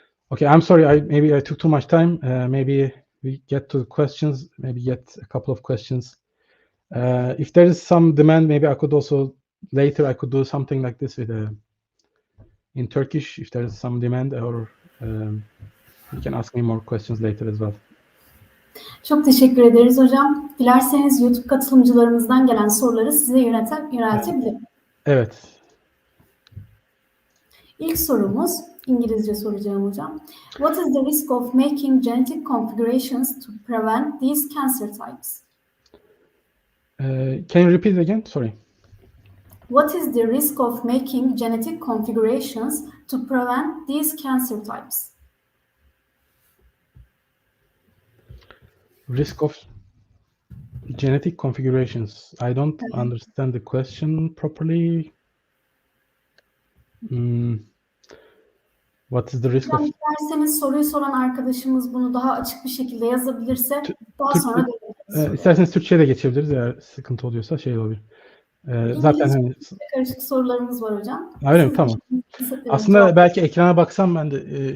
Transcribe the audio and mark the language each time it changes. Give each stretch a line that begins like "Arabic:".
English: Okay, I'm sorry, maybe I took too much time. Maybe we get to questions, maybe get a couple of questions. If there is some demand, maybe I could also later I could do something like this with in Turkish if there is some demand, or you can ask me more questions later as well.
Turkish: Çok teşekkür ederiz hocam. Dilerseniz YouTube katılımcılarımızdan gelen soruları size yöneltebilirim. Evet. İlk sorumuz, İngilizce soracağım hocam.
English: What is the risk of making genetic configurations to prevent these cancer types? Can you repeat it again? Sorry. What is the risk of making genetic configurations to prevent these cancer types? Risk of genetic configurations. I don't understand the question properly. What is the risk of...
Turkish: İsterseniz soruyu soran arkadaşımız bunu daha açık bir şekilde yazabilirse daha sonra döneriz. İsterseniz Türkçe'ye de geçebiliriz eğer sıkıntı oluyorsa olabilir. Zaten hani... karışık sorularımız var hocam. Öyle mi? Tamam. Aslında belki ekrana baksam ben de.